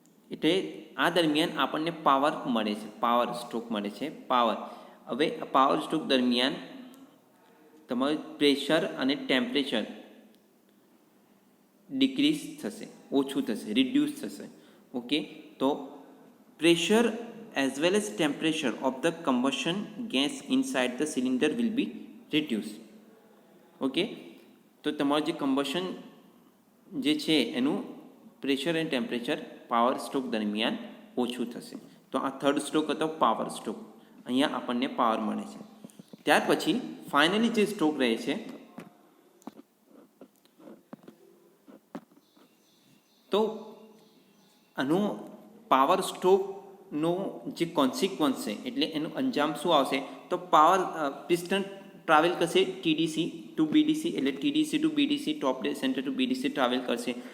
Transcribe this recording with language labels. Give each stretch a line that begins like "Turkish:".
Gujarati: એટલે આ દરમિયાન આપણને પાવર મળે છે, પાવર સ્ટ્રોક મળે છે. હવે પાવર સ્ટ્રોક દરમિયાન તમારું પ્રેશર અને ટેમ્પરેચર ડિક્રીઝ થશે, ઓછું થશે, રિડ્યુસ થશે.
English: Okay, તો pressure as well as temperature of the combustion gas inside the cylinder will be reduced.
Gujarati: Okay, તો તમારું જે કમ્બશન જે છે એનું પ્રેશર અને ટેમ્પરેચર પાવર સ્ટ્રોક દરમિયાન ઓછું થશે. તો આ થર્ડ સ્ટ્રોક હતો પાવર સ્ટ્રોક. અહીંયા આપણને પાવર મળે છે. ત્યાર પછી ફાઇનલી જે સ્ટ્રોક રહે છે, તો આનો પાવર સ્ટ્રોકનો જે કોન્સિક્વન્સ છે, એટલે એનું અંજામ શું આવશે, તો પાવર પિસ્ટન ટ્રાવેલ કરશે ટીડીસી ટુ બીડીસી, એટલે ટીડીસી ટુ બીડીસી, ટોપ dead centre two BDC travel કરશે.